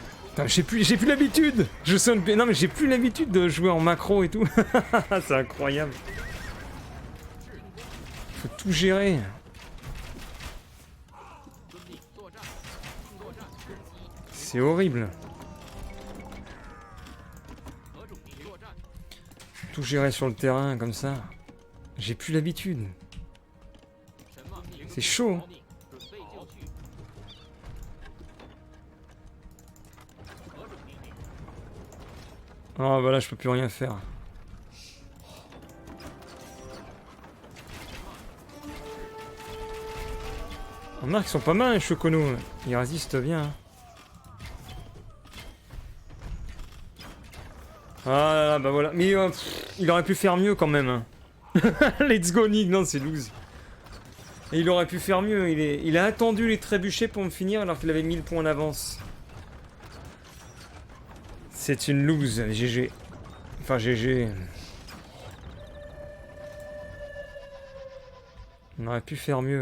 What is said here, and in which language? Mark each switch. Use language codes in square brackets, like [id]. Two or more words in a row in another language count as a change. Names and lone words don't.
[fr] Putain, j'ai plus l'habitude. Non mais j'ai plus l'habitude de jouer en macro et tout. C'est incroyable. Faut tout gérer. [zh] 遵命作战，作战，攻击， [fr] C'est horrible. [zh] 何种命令？作战， [fr] Tout gérer sur le terrain comme ça. J'ai plus l'habitude. [zh] 什么命令？ [fr] C'est chaud. [zh] 遵命，准备就绪。何种命令？ [fr] Ah voilà, je peux plus rien faire. On remarque qu'ils sont pas mal les choconos. Ils résistent bien. Ah là là, bah voilà. Mais il aurait pu faire mieux quand même. Hein. [en] Let's go Nick, [fr] non c'est loose. Et il aurait pu faire mieux. Il a attendu les trébuchets pour me finir alors qu'il avait 1000 points d'avance. C'est une loose, GG. Enfin GG. On aurait pu faire mieux.